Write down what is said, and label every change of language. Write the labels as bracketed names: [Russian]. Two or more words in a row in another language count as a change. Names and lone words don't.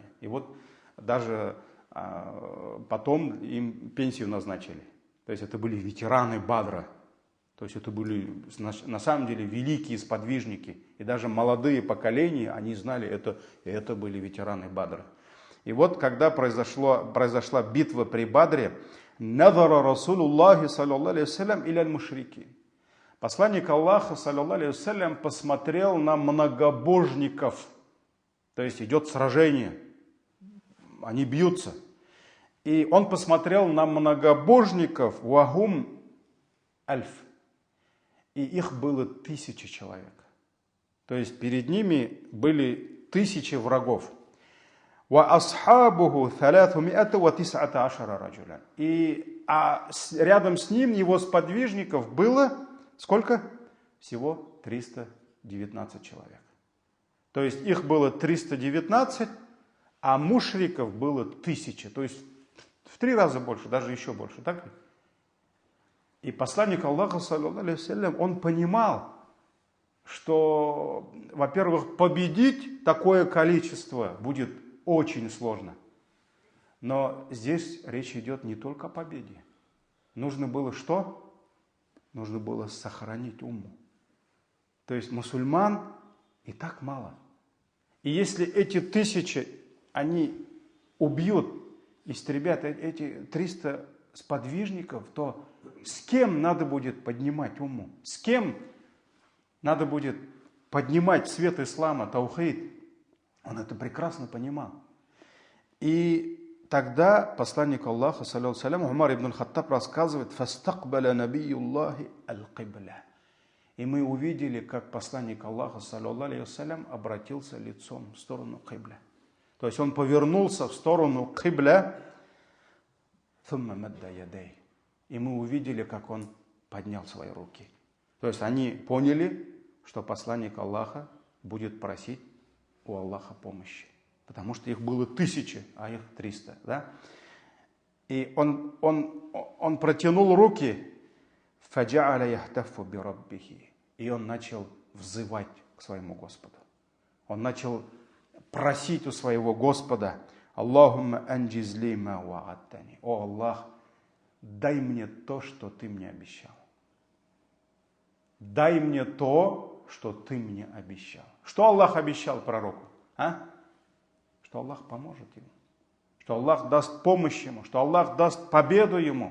[Russian] И вот даже потом им пенсию назначили. То есть, это были ветераны Бадра. То есть, это были на самом деле великие сподвижники. И даже молодые поколения, они знали, это были ветераны Бадра. И вот, когда произошла битва при Бадре, [Arabic] «نظر رسول الله صلى الله عليه وسلم إلى المشركين». [Russian] Посланник Аллаха [Arabic] صلى الله عليه وسلم [Russian] посмотрел на многобожников. То есть идет сражение, они бьются. И он посмотрел на многобожников, [Arabic] وهم ألف. [Russian] И их было 1000 человек. То есть перед ними были 1000 врагов. [Arabic] وَأَصْحَابُهُ 319 رَجُلًا. [Russian] И рядом с ним его сподвижников было сколько? Всего 319 человек. То есть их было 319, а мушриков было 1000. То есть в 3 раза больше, даже еще больше. Так ли? И посланник Аллаха, [Arabic] صلى الله عليه وسلم, [Russian] он понимал, что, во-первых, победить такое количество будет очень сложно. Но здесь речь идет не только о победе. Нужно было что? Нужно было сохранить умму. То есть мусульман и так мало. И если эти 1000, они убьют, истребят эти 300 сподвижников, то с кем надо будет поднимать умму? С кем надо будет поднимать свет ислама, таухид? Он это прекрасно понимал. И тогда посланник Аллаха, [Arabic] صلى الله عليه وسلم, [Russian] Умар ибн Хаттаб рассказывает, [Arabic] «فاستقبل نبي الله القبلة». [Russian] И мы увидели, как посланник Аллаха, [Arabic] صلى الله عليه وسلم, [Russian] обратился лицом в сторону кибля. То есть он повернулся в сторону кибля, и мы увидели, как он поднял свои руки. То есть они поняли, что посланник Аллаха будет просить у Аллаха помощи. Потому что их было 1000, а их 300. Да? И он протянул руки, и он начал взывать к своему Господу. Он начал просить у своего Господа, [Arabic] اللهم أنجز لي ما وعدتني. [Russian] О Аллах, дай мне то, что ты мне обещал. Дай мне то, что ты мне обещал. Что Аллах обещал пророку? Что Аллах поможет ему. Что Аллах даст помощь ему. Что Аллах даст победу ему.